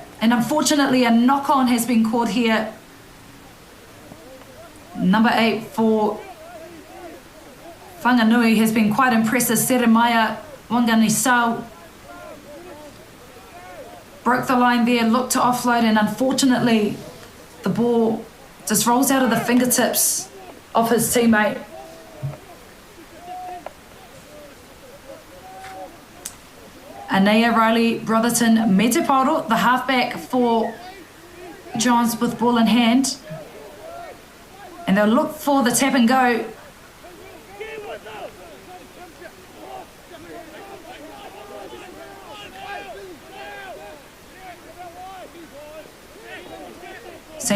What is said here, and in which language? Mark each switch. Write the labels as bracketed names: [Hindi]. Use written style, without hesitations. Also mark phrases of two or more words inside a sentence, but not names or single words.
[English] And unfortunately, a knock-on has been called here. Number 8 for Whanganui has been quite impressive. Seremaya Wanganisau broke the line there, looked to offload, and unfortunately, the ball just rolls out of the fingertips of his teammate. [Māori] Anea Riley Brotherton me te paoro, [English] the halfback for Johns with ball in hand. And they'll look for the tap and go. St.